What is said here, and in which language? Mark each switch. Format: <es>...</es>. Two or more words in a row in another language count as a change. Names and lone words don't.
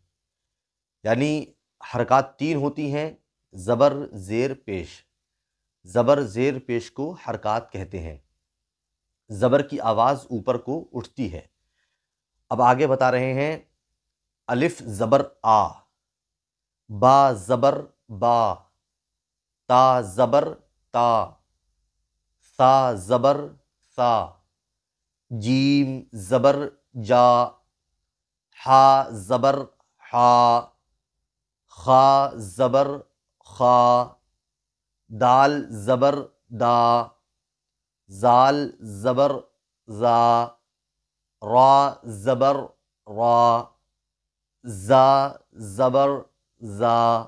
<ur>یعنی حرکات 3 ہوتی ہیں، زبر زیر پیش۔ زبر زیر پیش کو حرکات کہتے ہیں، زبر کی آواز اوپر کو اٹھتی ہے۔ اب آگے بتا رہے ہیں الف زبر آ، با زبر با، تا زبر تا، ثا زبر ثا، جیم زبر جا، حا زبر حا، خا زبر خا، دال زبر دا، زال زبر زا، را زبر را، زا زبر زا،</ur>